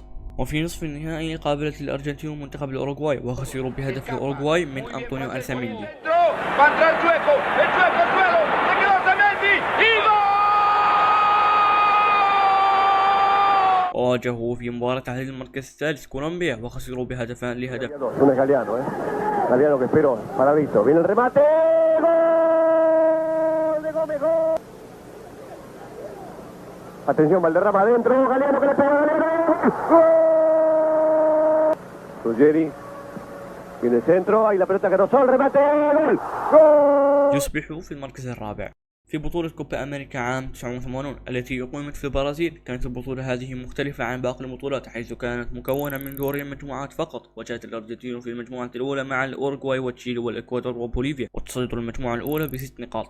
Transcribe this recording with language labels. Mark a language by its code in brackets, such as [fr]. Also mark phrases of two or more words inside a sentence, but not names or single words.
[ar] وفي نصف النهائي قابلت الأرجنتين منتخب الأوروغواي، وخسروا بهدف الأوروغواي من أنطونيو ألساميندي. وواجهوا في مباراة تحديد المركز الثالث كولومبيا، وخسروا بهدفان لهدف. [es] Atención, Valderrama adentro, Galeano que le pega a Galeano. Ruggeri viene el centro, ahí la pelota que no sol, remate, gol. [ar] يصبحوا في المركز الرابع. في بطولة كوبا أمريكا عام 89 التي أقيمت في البرازيل، كانت البطولة هذه مختلفة عن باقي البطولات، حيث كانت مكونة من دوري المجموعات فقط. وجاءت الأرجنتين في المجموعة الأولى مع الأوروغواي وتشيلي والإكوادور وبوليفيا، وتصدروا المجموعة الأولى ب6 نقاط.